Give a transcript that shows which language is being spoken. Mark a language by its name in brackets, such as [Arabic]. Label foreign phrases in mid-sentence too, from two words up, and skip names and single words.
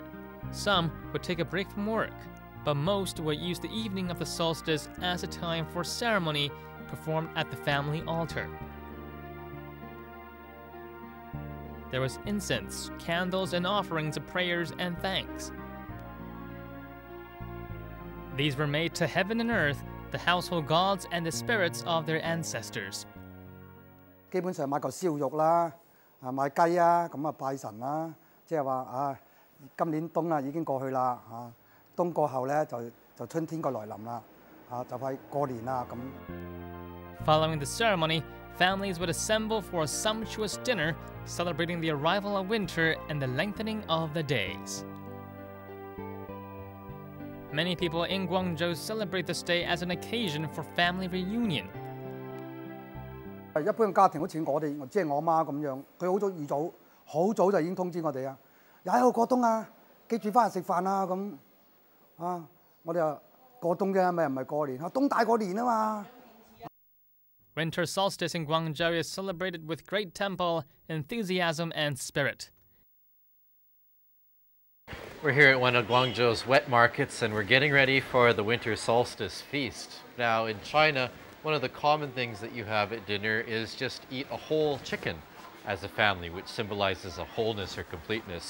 [English] Some would take a break from work, but most would use the evening of the solstice as a time for ceremony performed at the family altar. There was incense, candles, and offerings of prayers and thanks. These were made to heaven and earth, the household gods and the spirits of their ancestors. [Cantonese] 基本上買嚿燒肉啦，買雞啊，咁拜神啦，即係話今年冬已經過去啦，冬過後咧就春天個來臨啦，就快過年啦咁。 [English] Following the ceremony, families would assemble for a sumptuous dinner celebrating the arrival of winter and the lengthening of the days. Many people in Guangzhou celebrate this day as an occasion for family reunion. [Cantonese] 一般家庭好似我哋，即係我媽咁樣，佢好早就已經通知我哋啊，廿1號過冬啊，記住翻嚟食飯啊咁我哋過冬啫，咪唔係過年，冬大過年啊嘛。 [English] Winter solstice in Guangzhou is celebrated with great tempo, enthusiasm, and spirit. We're here at one of Guangzhou's wet markets and we're getting ready for the winter solstice feast. Now in China, one of the common things that you have at dinner is just eat a whole chicken as a family, which symbolizes a wholeness or completeness.